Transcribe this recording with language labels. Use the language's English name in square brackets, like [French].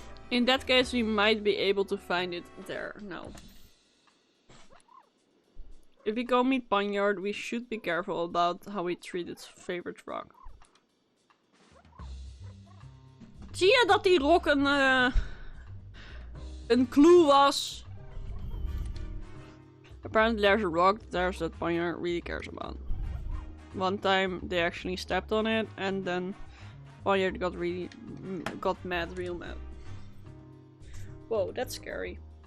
[English] In that case, we might be able to find it there now. If we go meet Pawniard, we should be careful about how we treat its favorite rock. [Dutch] Zie je dat die rock een clue was? [English] Apparently there's a rock that Pawniard really cares about. One time they actually stepped on it and then Pawniard got mad, real mad. Whoa, that's scary.